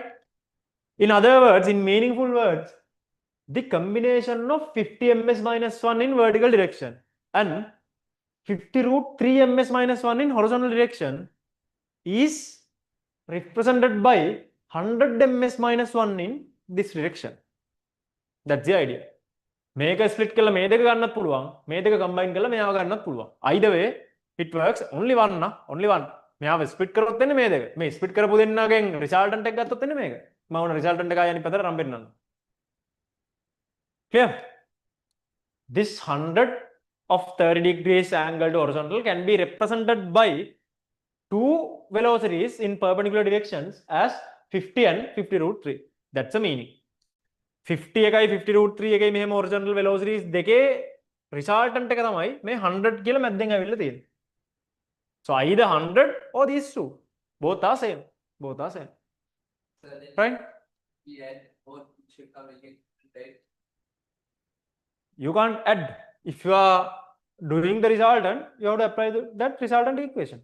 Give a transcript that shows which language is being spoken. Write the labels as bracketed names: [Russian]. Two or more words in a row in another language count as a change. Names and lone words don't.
[English] In other words, in meaningful words, the combination of 50 ms minus 1 in vertical direction and 50 root 3 ms minus 1 in horizontal direction is represented by 100 ms minus 1 in this direction. That's the idea. [Sinhala] මේක split කළා මේ දෙක ගන්නත් පුළුවන්. මේ දෙක combine කළා මෙයාව ගන්නත් පුළුවන්. [English] Either way it works only one na, only one. [Sinhala] මෙයාව split කරොත් එන්නේ මේ දෙක. මේ split කරපු දෙන්නගෙන් resultant එක ගත්තොත් එන්නේ මේක. මම උන resultant එක අනිත් පැත්තට රම් පෙන්නන්න. [English] Clear? This 100 of 30 degrees angle to horizontal can be represented by two velocities in perpendicular directions as 50 and 50 root 3. That's the meaning. [Sinhala] 50 එකයි 50 root 3 එකයි මෙහෙම [English] horizontal velocities [Sinhala] දෙකේ resultant එක තමයි මේ 100 කියලා මැද්දෙන් ඇවිල්ලා තියෙන්නේ. [English] So either 100 or these two. Both are same. Both are same. So then Right? we add both should come again, right? You can't add. If you are doing the resultant, you have to apply that resultant equation.